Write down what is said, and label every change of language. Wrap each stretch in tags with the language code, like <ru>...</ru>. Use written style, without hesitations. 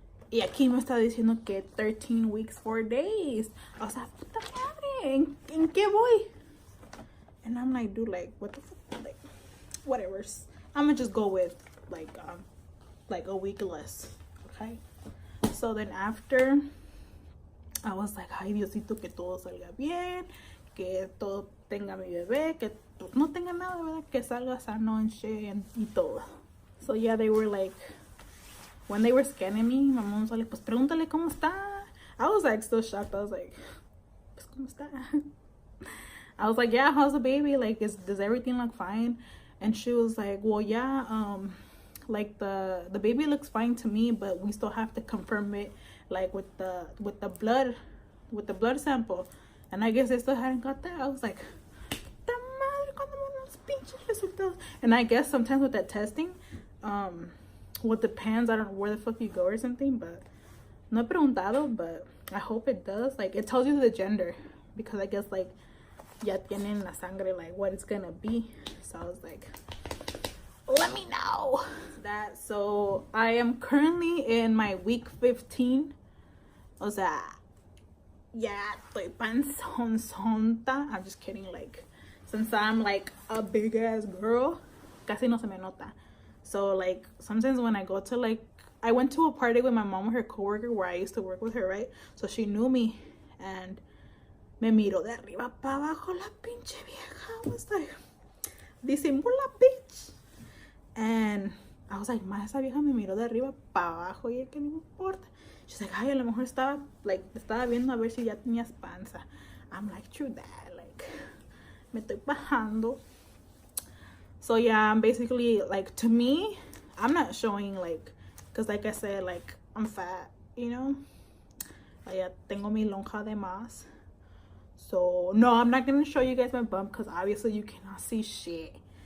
<es>Y aquí me está diciendo que</es> <en>13 weeks, 4 days.</en> <es>O sea, puta madre, ¿en qué voy?</es> <en>And I'm like, dude, like, what the fuck? Like, whatever. I'm gonna just go with, like a week less, okay? So then after, I was like,</en> <es>ay, Diosito, que todo salga bien, que todo tenga mi bebé, que no tenga nada, ¿verdad? Que salga sano</es> <en>and shit</en> <es>y todo.</es> <en>So yeah, they were like, when they were scanning me, my mom was like,</en> <es>pues pregúntale cómo está.</es> <en>I was like still shocked. I was like,</en> <es>pues cómo está.</es> <en>I was like, yeah, how's the baby? Like, does everything look fine? And she was like, well, yeah, like the baby looks fine to me, but we still have to confirm it, like with the blood sample. And I guess they still hadn't got that.</en> <es>I was like, ta madre, cuando me dan los pinches resultados.</es> <en>And I guess sometimes with that testing, well, it depends. I don't know where the fuck you go or something, but</en> <es>no he preguntado,</es> <en>but I hope it does. Like, it tells you the gender, because I guess like</en> <es>ya tienen la sangre,</es> <en>like what it's gonna be. So I was like, let me know that. So I am currently in my week 15.</en> <es>O sea, yeah, estoy panzonzonta.</es> <en>I'm just kidding. Like, since I'm like a big ass girl,</en> <es>casi no se me nota.</es> <en>So like sometimes when I go to like, I went to a party with my mom with her coworker where I used to work with her, right? So she knew me, and</en> <es>me miró de arriba para abajo la pinche vieja.</es> <en>I was like, disimula, bitch. And I was like,</en> <es>ma, esa vieja me miró de arriba para abajo y es que no importa.</es> <en>She's like,</en> <es>ay, a lo mejor estaba viendo a ver si ya tenías panza.</es> <en>I'm like, true that, like,</en> <es>me estoy bajando.</es> <en>So yeah, I'm basically like, to me, I'm not showing like because like I said, like I'm fat, you know.</en> <es>Ya tengo mi lonja de más.</es> <en>So no, I'm not gonna show you guys my bump because obviously you cannot see shit.</en>